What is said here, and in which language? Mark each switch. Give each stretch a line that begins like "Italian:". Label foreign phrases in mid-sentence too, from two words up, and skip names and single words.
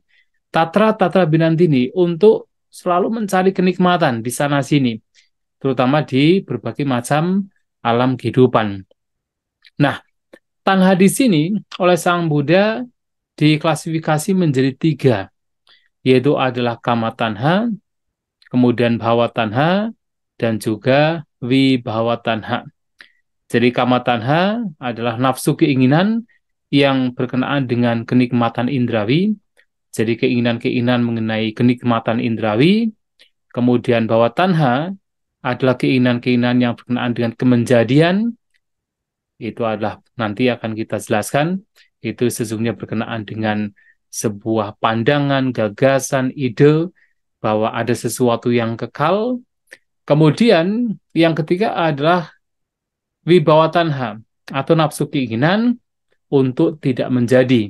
Pali: Tatra binandini
Indonesian: untuk selalu mencari kenikmatan di sana sini, terutama di berbagai macam alam kehidupan. Nah, tanha di sini oleh Sang Buddha diklasifikasi menjadi 3, yaitu adalah
Pali: kama tanha,
Indonesian: kemudian
Pali: bhava tanha, dan juga vibhava tanha.
Indonesian: Jadi
Pali: kama tanha
Indonesian: adalah nafsu keinginan yang berkenaan dengan kenikmatan indrawi, jadi keinginan-keinginan mengenai kenikmatan indrawi. Kemudian
Pali: bhava tanha
Indonesian: adalah keinginan-keinginan yang berkenaan dengan kemenjadian, itu adalah nanti akan kita jelaskan, itu sesungguhnya berkenaan dengan sebuah pandangan, gagasan, ide, bahwa ada sesuatu yang kekal. Kemudian yang ketiga adalah
Pali: wibawa tanha
Indonesian: atau nafsu keinginan untuk tidak menjadi.